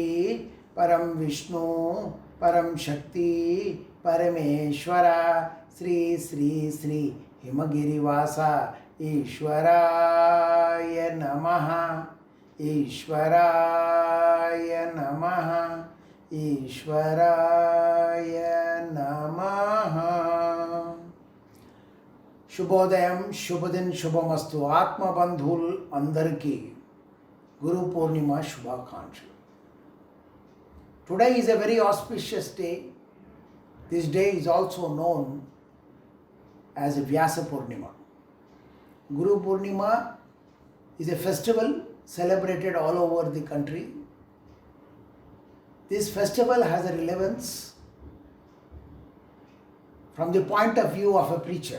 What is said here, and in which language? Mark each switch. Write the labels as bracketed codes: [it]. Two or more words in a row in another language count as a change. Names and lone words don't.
[sa] परम् विष्णु, परम् शक्ति, परमेश्वर, श्री श्री श्री हिमगिरिवास, ईश्वराय नमः, ईश्वराय नमः, ईश्वराय नमः. [te] శుభోదయం శుభదిన్ శుభమస్తు ఆత్మబంధువులు అందరికీ గురు పూర్ణిమ శుభాకాంక్షలు. [en] Today is a very auspicious day. This day is also known as Vyasa Purnima. Guru Purnima is a festival celebrated all over the country. This festival has a relevance from the point of view of a preacher.